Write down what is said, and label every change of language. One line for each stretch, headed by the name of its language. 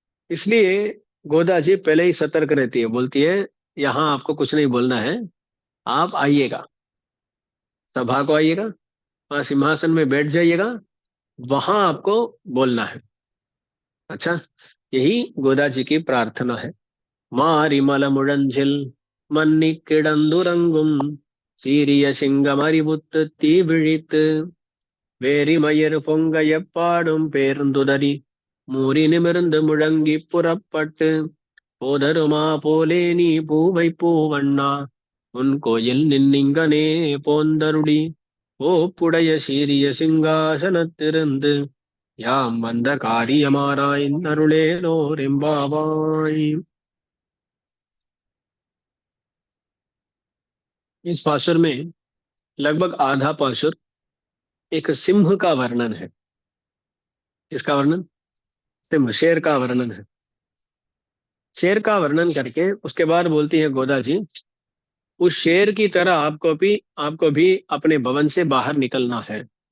Hindi: इसलिए गोदा जी पहले ही सतर्क रहती है, बोलती है यहाँ आपको कुछ नहीं बोलना है, आप आइएगा, सभा को आइएगा, वहां सिंहासन में बैठ जाइएगा, वहां आपको बोलना है। अच्छा, यही गोदा जी की प्रार्थना है।
Tamil: மாரிமல முழஞ்சில் மன்னி கிடந்துறங்கும் சீரிய சிங்கமறிவுத்து தீ விழித்து வேரிமயிர் பொங்க எப்பாடும் பேர்ந்துதறி மூறி நிமிர்ந்து முழங்கி புறப்பட்டு போதருமா போலே நீ பூவை பூவண்ணா உன் கோயில் நின்னிங்கனே போந்தருளி ஓப்புடைய சீரிய சிங்காசனத்திருந்து யாம் வந்த காரியமாராய்ந்தருளேலோரெம்பாவாய்।
Hindi: इस पासुर में लगभग आधा पासुर एक सिंह का वर्णन है। किसका वर्णन, सिंह, शेर का वर्णन है। शेर का वर्णन करके उसके बाद बोलती है गोदा जी, उस शेर की तरह आपको भी अपने भवन से बाहर निकलना है।